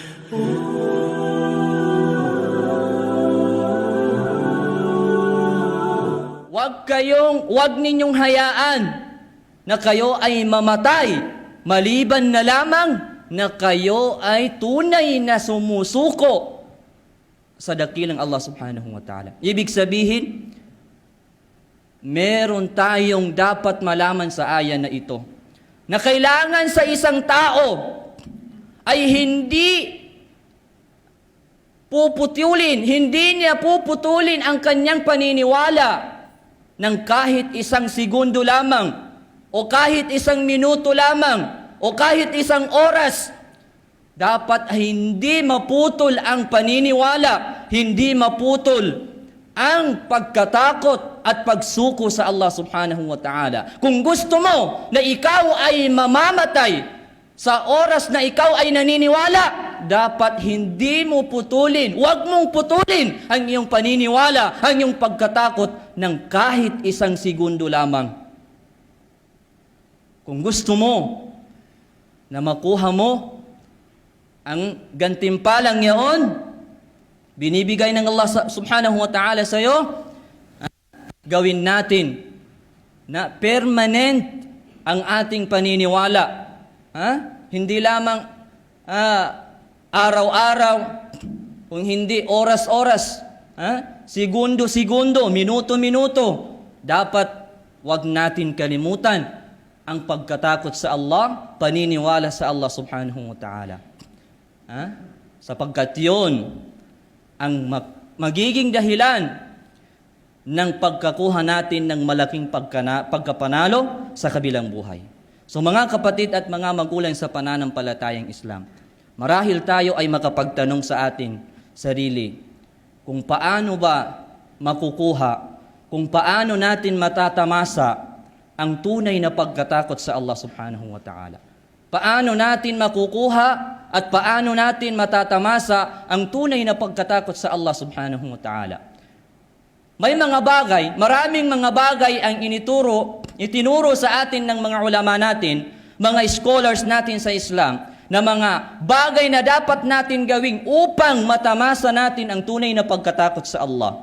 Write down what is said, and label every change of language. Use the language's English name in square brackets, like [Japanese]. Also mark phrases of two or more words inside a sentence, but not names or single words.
[Filipino] Huwag ninyong hayaan na kayo ay mamatay, maliban na lamang na kayo ay tunay na sumusuko sa dakilang Allah [Arabic] سبحانه وتعالى. [Filipino] Ibig sabihin, meron tayong dapat malaman sa aya na ito, na kailangan sa isang tao ay hindi niya puputulin ang kanyang paniniwala ng kahit isang segundo lamang, o kahit isang minuto lamang, o kahit isang oras. Dapat hindi maputol ang paniniwala, hindi maputol ang pagkatakot at pagsuko sa Allah [Arabic] سبحانه وتعالى. [Filipino] Kung gusto mo na ikaw ay mamamatay sa oras na ikaw ay naniniwala, dapat hindi mo putulin, huwag mong putulin ang iyong paniniwala, ang iyong pagkatakot ng kahit isang segundo lamang. Kung gusto mo na makuha mo ang gantimpalang yaon, binibigay ng Allah [Arabic] سبحانه وتعالى [Filipino] sa iyo, gawin natin na permanent ang ating paniniwala. Hindi lamang araw-araw, kung hindi oras-oras, segundo-segundo, minuto-minuto. Dapat wag natin kalimutan ang pagkatakot sa Allah, paniniwala sa Allah [Arabic] سبحانه وتعالى. [Filipino] Sapagkat yun ang magiging dahilan ng pagkakuha natin ng malaking pagkapanalo sa kabilang buhay. So mga kapatid at mga magulang sa pananampalatayang Islam, marahil tayo ay makapagtanong sa ating sarili kung paano ba makukuha, kung paano natin matatamasa ang tunay na pagkatakot sa Allah [Arabic] سبحانه وتعالى. [Filipino] Paano natin makukuha at paano natin matatamasa ang tunay na pagkatakot sa Allah [Arabic] سبحانه وتعالى. [Filipino] May mga bagay, maraming mga bagay ang itinuro sa atin ng mga ulama natin, mga scholars natin sa Islam, na mga bagay na dapat natin gawing upang matamasa natin ang tunay na pagkatakot sa Allah.